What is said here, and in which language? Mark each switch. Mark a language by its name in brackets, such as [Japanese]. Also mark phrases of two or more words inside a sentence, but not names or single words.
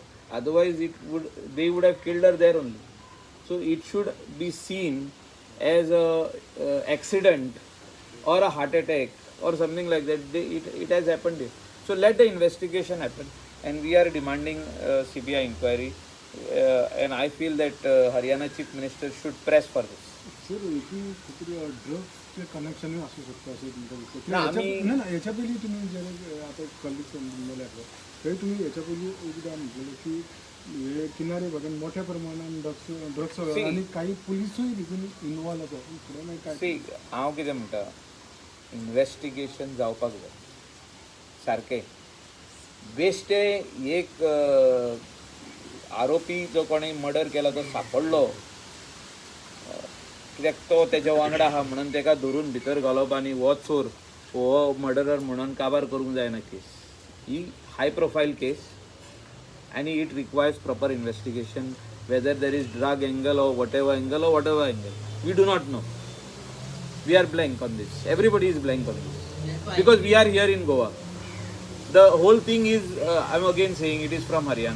[English] Otherwise, they would have killed her there only. So it should be seen as a accident or a heart attack or something like that. It has happened here. So let the investigation happen, and we are demanding CBI inquiry. And I feel that Haryana Chief Minister should press for this. [Marathi] सर इथे कुठे ड्रग्सचे कनेक्शन असू शकतं असं तुमचं विचार ना, आम्ही- नाही ना याच्या पहिली तुम्ही जर आता कलिक म्हणलेले आहे तरी तुम्ही याच्या पहिली एकदा म्हटलेलं की हे किनारे बघा मोठ्या प्रमाणात ड्रग्स आणि काही पोलिसही तिथून इन्वॉल्व होतो इकडे नाही काय [Konkani] सी हांव कितें म्हणटा, इन्वेस्टिगेशन जावपाक जाय सारकें. बेश्टे एक आरोपी जो कोणी मर्डर केला तो सांपडलो, कित्याक तो तेज्या वांगडा आहा म्हणून तेका धरून भितर घालप आनी हो चोर हो मर्डरर म्हणून काबार करूंक जायना केस. [English] ही high profile case and it requires proper investigation, whether there is drug angle or whatever angle. We do not know. We are blank on this. Everybody is blank on this. Because we are here in Goa. The whole thing is, I'm again saying it is from Haryana.